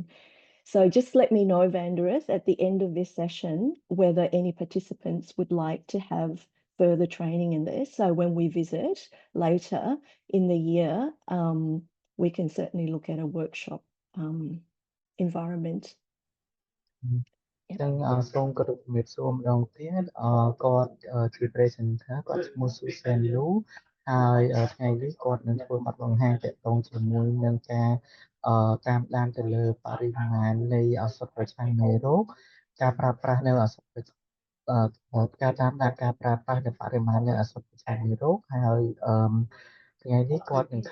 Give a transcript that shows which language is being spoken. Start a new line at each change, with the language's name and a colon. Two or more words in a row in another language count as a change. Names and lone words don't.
English: So just let me know, Vanderith, at the end of this session, whether any participants would like to have further training in this. So when we visit later in the year, we can certainly look at a workshop environment.
Khmer: ចឹងសូមគោរពជំរាបសួរម្ដងទៀតគាត់ជា presenter គាត់ឈ្មោះ Susan Lu ហើយថ្ងៃនេះគាត់នឹងធ្វើបទបង្ហាញទាក់ទងជាមួយនឹងការតាមដានទៅលើបរិមាណនៃឱសថប្រឆាំងមេរោគការប្រើប្រាស់នៅឱសថការតាមដានការប្រើប្រាស់នៅបរិមាណនៃឱសថប្រឆាំងមេរោគហើយថ្ងៃនេះគាត់នឹង